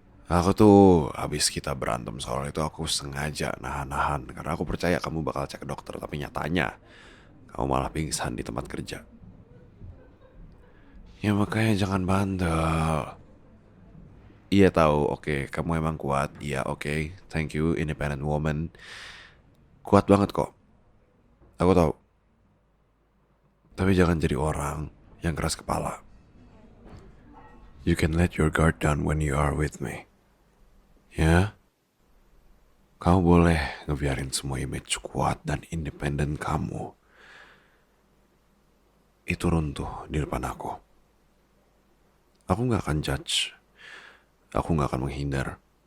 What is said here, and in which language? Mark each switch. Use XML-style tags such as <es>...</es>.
<id>Aku tuh habis kita berantem soal itu aku sengaja nahan-nahan karena aku percaya kamu bakal cek ke dokter, tapi nyatanya kamu malah pingsan di tempat kerja. Ya makanya jangan bandel. Iya tahu, oke, kamu emang kuat. Iya, oke.</id> <en>Thank you, independent woman.</en> <id>Kuat banget kok. Aku tahu. Tapi jangan jadi orang yang keras kepala.</id> <en>You can let your guard down when you are with me.</en> <id>Ya, kamu boleh ngebiarin semua image kuat dan independen kamu itu runtuh di depan aku. Aku nggak akan judge. Aku nggak akan menghindar.</id>